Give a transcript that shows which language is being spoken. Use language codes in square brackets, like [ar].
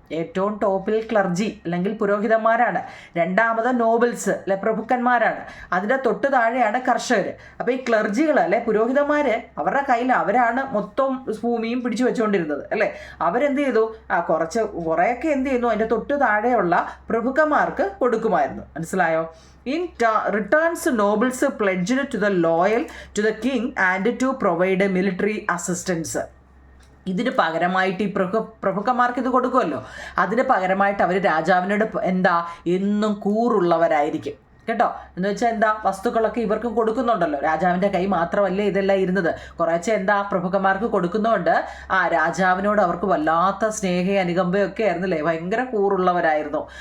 [ml] ഏറ്റവും ടോപ്പിൽ ക്ലർജി അല്ലെങ്കിൽ പുരോഹിതന്മാരാണ്. രണ്ടാമത് നോബിൾസ് അല്ലെ, പ്രഭുക്കന്മാരാണ്. അതിൻ്റെ തൊട്ട് താഴെയാണ് കർഷകർ. അപ്പോൾ ഈ ക്ലർജികൾ അല്ലെ, പുരോഹിതന്മാർ, അവരുടെ കയ്യിൽ അവരാണ് മൊത്തം ഭൂമിയും പിടിച്ചു വെച്ചുകൊണ്ടിരുന്നത് അല്ലേ. അവരെന്ത് ചെയ്തു? കുറേയൊക്കെ എന്ത് ചെയ്യുന്നു, അതിൻ്റെ തൊട്ട് താഴെയുള്ള പ്രഭുക്കന്മാർക്ക് കൊടുക്കുമായിരുന്നു. മനസ്സിലായോ? [en] In returns, nobles pledged to the loyal to the king and to provide military assistance. [ml] ഇതിന് പകരമായിട്ട് ഈ പ്രഭുക്കന്മാർക്ക് ഇത് കൊടുക്കുമല്ലോ, അതിന് പകരമായിട്ട് അവർ രാജാവിനോട് എന്നും കൂറുള്ളവരായിരിക്കും കേട്ടോ. എന്ന് വെച്ചാൽ വസ്തുക്കളൊക്കെ ഇവർക്കും കൊടുക്കുന്നുണ്ടല്ലോ. രാജാവിൻ്റെ കൈ മാത്രമല്ലേ ഇതെല്ലാം ഇരുന്നത്. കുറേശ്ശെ പ്രഭുക്കന്മാർക്ക് കൊടുക്കുന്നതുകൊണ്ട് രാജാവിനോട് അവർക്ക് വല്ലാത്ത സ്നേഹ അനുകമ്പയൊക്കെ ആയിരുന്നില്ലേ, ഭയങ്കര കൂറുള്ളവരായിരുന്നു.